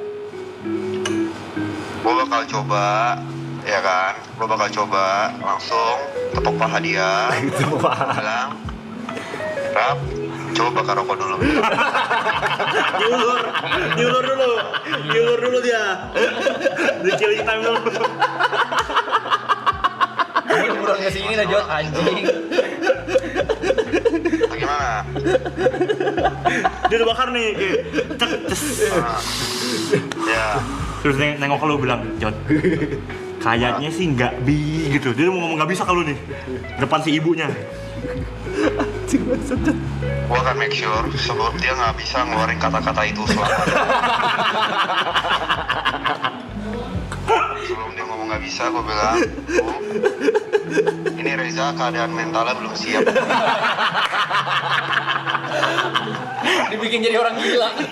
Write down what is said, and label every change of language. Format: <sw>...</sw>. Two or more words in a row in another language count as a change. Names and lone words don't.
<id>Gue bakal coba, ya kan? Gue bakal coba langsung tepuk paha dia. Bilang, Rap, coba bakar rokok dulu. Nyulur dulu dia. Dia</id> <en>killing time</en> <id>dulu. Kurang kesini lah Jod, anjing. Bagaimana? Dia udah bakar nih, kayak cek, ces. Ya, Terus nengok ke lu bilang, Jod, kayaknya sih nggak gitu. Dia mau ngomong nggak bisa ke lu nih, depan si ibunya. gue akan</id> <en>make sure</en> <id>sebelum dia nggak bisa ngeluarin kata-kata itu selamanya. Sebelum dia ngomong nggak bisa, gue bilang, Bu, ini Reza keadaan mentalnya belum siap. Dibikin jadi orang gila.</id>